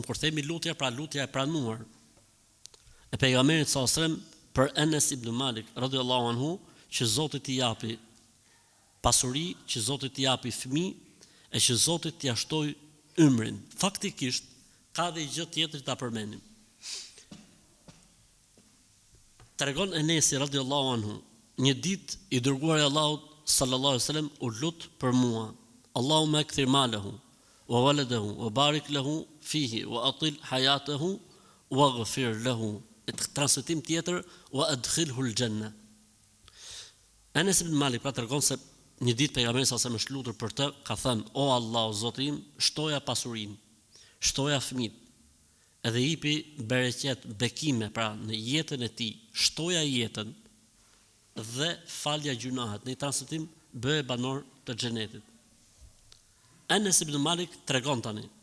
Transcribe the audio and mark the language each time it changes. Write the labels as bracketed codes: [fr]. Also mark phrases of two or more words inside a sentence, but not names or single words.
[sq] Kur themi lutja, pra lutja e pranuar e pejgamberit [ar] صلى الله عليه وسلم [sq] për Enes ibn Malik [ar] رضي الله عنه, [sq] që Zoti t'i japi pasuri, që Zoti t'i japi fëmijë e që Zoti t'i jashtoj ymrin. Faktikisht ka dhe gjë tjetër ta përmendim. Tregon Enesi [ar] رضي الله عنه, [sq] një ditë i dërguari i Allahut [ar] صلى الله عليه وسلم [sq] u lut për mua: [ar] اللهم أكثر ماله وولده وبارك له فيه وأطل حياته واغفر له. [sq] Transmetim tjetër: [ar] وأدخله الجنة. [sq] Enes ibn Malik pra tregon se një ditë pejgamberi sa më shlutur për të, ka thënë: o Allah, Zoti im, shtoja pasurinë, shtoja fëmijët, edhe jipi bereqet, bekime pra në jetën e tij, shtoja jetën dhe falja gjunahet. Në transmetim bëhe banor të xhenetit. Enes ibn Malik tregon tani.